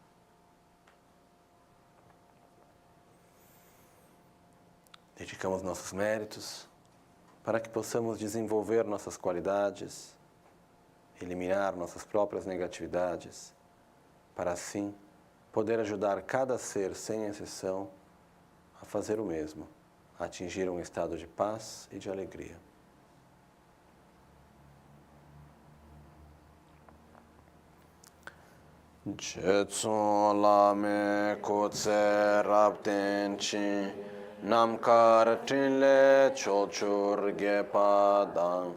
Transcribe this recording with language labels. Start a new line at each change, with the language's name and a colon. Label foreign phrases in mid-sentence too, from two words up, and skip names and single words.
Portuguese: Dedicamos nossos méritos para que possamos desenvolver nossas qualidades, eliminar nossas próprias negatividades, para assim poder ajudar cada ser, sem exceção, a fazer o mesmo, a atingir um estado de paz e de alegria.
Tibetan: རྗེ་བཙུན་བླ་མའི་སྐུ་ཚེ་རབ་བརྟན་ཅིང་། རྣམ་དཀར་ཕྲིན་ལས་ཕྱོགས་བཅུར་རྒྱས་པ་དང